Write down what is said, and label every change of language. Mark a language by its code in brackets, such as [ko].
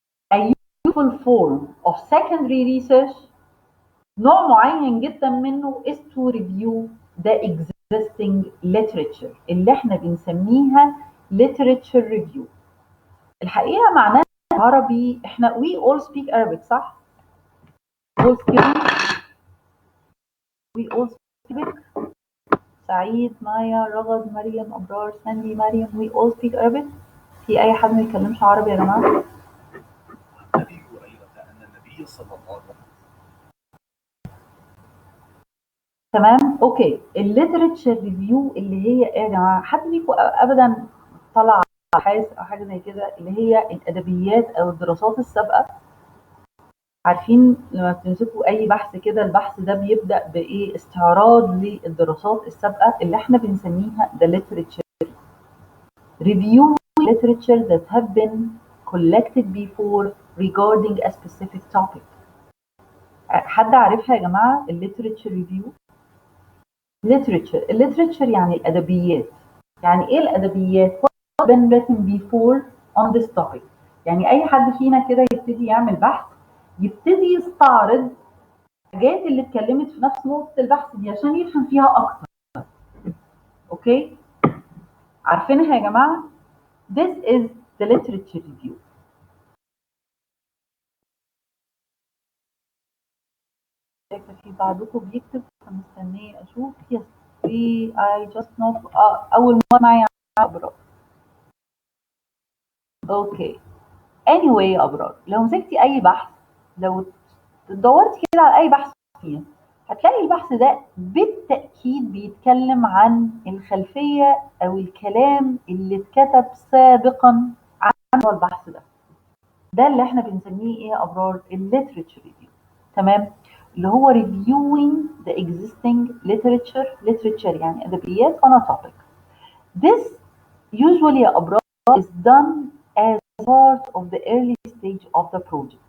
[en] A useful form of secondary research [ar] نوع معين جدا منه [en] is to review the existing literature [ar] اللي احنا بنسميها [en] literature review. [ar] الحقيقة معناها عربي احنا [en] we all speak Arabic صح؟ all speak we all speak Arabic. سعيد مايا رغد مريم أبرار ساندي مريم we all speak Arabic. [ar] في أي حد ما يتكلمش عربي يا جماعة؟ أبي هريرة أن النبي صلى الله عليه وسلم تمام. اوكي، الليترتشر ريفيو اللي هي ايه يا جماعه؟ حد فيكم ابدا طلع ابحاث او حاجه زي كده اللي هي الادبيات او الدراسات السابقه؟ عارفين لما بتمسكوا اي بحث كده البحث ده بيبدا بايه؟ استعراض للدراسات السابقه اللي احنا بنسميها [en] the literature review literature that have been collected before regarding a specific topic. [ar] حد عارفها يا جماعه الليترتشر ريفيو؟ literature يعني الأدبيات. يعني إيه الأدبيات؟ [en] What been written before on this topic. [ar] يعني أي حد فينا كده يبتدي يعمل بحث يبتدي يستعرض الحاجات اللي اتكلمت في نفس نقطة البحث دي عشان يفهم فيها أكتر. أوكي؟ عارفينها يا جماعة؟ [en] This is the literature review. [ar] في بعضكم بيكتب فمستنية أشوف. [en] Yes, I just know [ar] أول مرة معايا [en] أبرار. [ar] أوكي. anyway يا أبرار، لو مسكتي أي بحث، لو دورتي كده على أي بحث فيه هتلاقي البحث ده بالتأكيد بيتكلم عن الخلفية أو الكلام اللي اتكتب سابقا عن البحث ده اللي احنا بنسميه ايه يا أبرار؟ الليترتشر ريفيو. تمام؟ اللي هو [en] reviewing the existing literature [ar] يعني أدبيات [en] on a topic. This usually يا أبرار is done as part of the early stage of the project.